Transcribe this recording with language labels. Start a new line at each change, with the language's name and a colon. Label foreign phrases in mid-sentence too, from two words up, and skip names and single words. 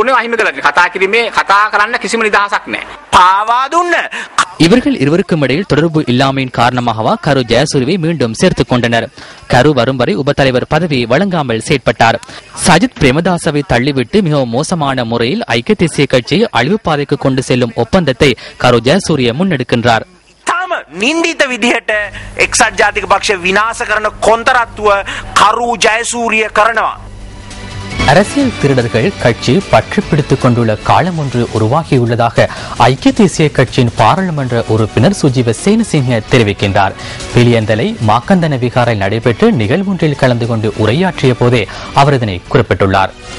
Tamil: இவர்கள் இருவருக்கும் இடையில் தொடர்பு இல்லாமையின் காரணமாகவா கரு ஜெயசூரியவை மீண்டும் சேர்த்துக் கொண்டனர். கரு வரும் வரை உபத்தலைவர் பதவியை வழங்காமல் செயற்பட்டார். சஜித் பிரேமதாசவை தள்ளிவிட்டு மிகவும் மோசமான முறையில் ஐக்கிய தேசிய கட்சியை அழிவு பாதைக்கு கொண்டு செல்லும் ஒப்பந்தத்தை கரு ஜெயசூரிய முன்னெடுக்கின்றார்.
Sinhala: නින්දිත විදිහට එක්සත් ජාතික පක්ෂ විනාශ කරන කොන්තරත්තුව කරු ජයසූරිය කරනවා.
Tamil: அரசியல் திருடர்கள் கட்சி பற்றி பிடித்துக் கொண்டுள்ள காலம் ஒன்று உருவாகியுள்ளதாக ஐக்கிய தேசிய கட்சியின் பாராளுமன்ற உறுப்பினர் சுஜீவ சேனசிங்க தெரிவிக்கின்றார். பிலியந்தலை மாக்கந்தன விகாரில் நடைபெற்ற நிகழ்வொன்றில் கலந்து கொண்டு உரையாற்றிய போதே அவர் இதனை குறிப்பிட்டுள்ளார்.